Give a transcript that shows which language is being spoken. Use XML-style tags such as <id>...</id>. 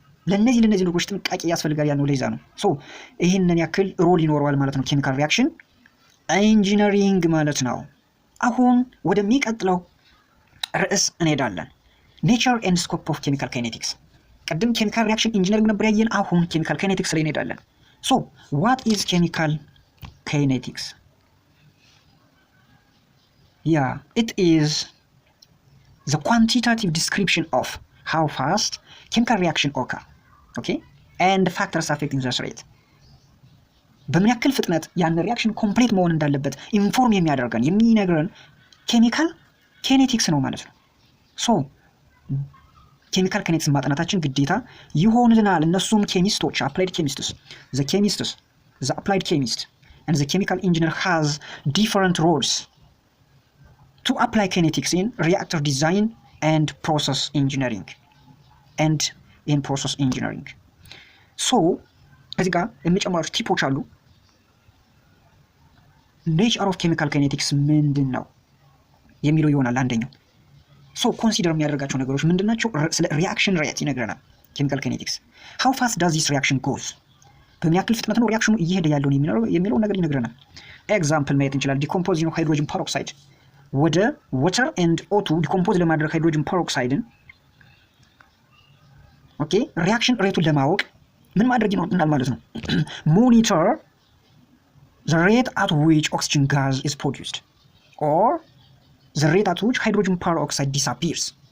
<am>ለነዚህ ነገሮች ጥንቃቄ ያስፈልጋል ያለው ለዛ ነው። ሶ ይህንን ያክል ሮል ይኖረዋል ማለት ነው ኬሚካል ሪያክሽን ኢንጂነሪንግ ማለት ነው። አሁን ወደሚቀጥለው ርዕስ እንሄዳለን።</am> <en>ኔቸር ኤንድ ስኮፕ ኦፍ ኬሚካል ካይኔቲክስ።</en> <am>ቅድም ኬሚካል ሪያክሽን ኢንጂነሪንግ ነበር ያየን። አሁን ኬሚካል ካይኔቲክስ ላይ እንሄዳለን።</am> <en>ሶ ዋት ኢዝ ኬሚካል ካይኔቲክስ? it is the quantitative description of how fast chemical reaction occur, okay, and factors affecting the rate.</en> <am>በምን ያክል ፍጥነት ያን ሪያክሽን ኮምፕሊት መሆን እንዳለበት ኢንፎርም የሚነግረን ኬሚካል ካይኔቲክስ ነው ማለት ነው። ሶ ኬሚካል ካይኔቲክስ ማጥናታችን ግዴታ ይሆንልናል። እነሱም ኬሚስቶች አፕላይድ ኬሚስትስ</am> <en>the applied chemist and the chemical engineer has different roles to apply kinetics in reactor design and process engineering so</en> <am>እዚህ ጋር የሚጨምራቸው ቲፖች አሉ። ኔቸር ኦፍ ኬሚካል ካይኔቲክስ ምንድን ነው የሚለው ይሆናል አንደኛው። ሶ ኮንሲደር የሚያደርጋቸው ነገሮች ምንድናቸው? ስለ ሪአክሽን ሬት ይነግረናል ኬሚካል ኬኔቲክስ።</am> <en>ሃው ፋስት ዳዝ ዚስ ሪአክሽን ጎዝ፣</en> <am>በምን ያክል ፍጥነት ነው ሪአክሽኑ እየሄደ ያለውን የሚለውን ነገር ይነግረናል። ኤግዛምፕል ማየት እንችላለን። ዲኮምፖዚሽን ኦፍ ሃይድሮጅን ፐሮክሳይድ ወደ ወተር ኤንድ ኦቱ ዲኮምፖዝ ለማድረግ ሃይድሮጅን ፐሮክሳይድን ኦኬ ሪአክሽን ሬቱን ለማወቅ ምን ማድረግ ይኖርብናል ማለት ነው?</am> <en>ሞኒተር the rate at which oxygen gas is produced or the rate at which hydrogen peroxide disappears.</en>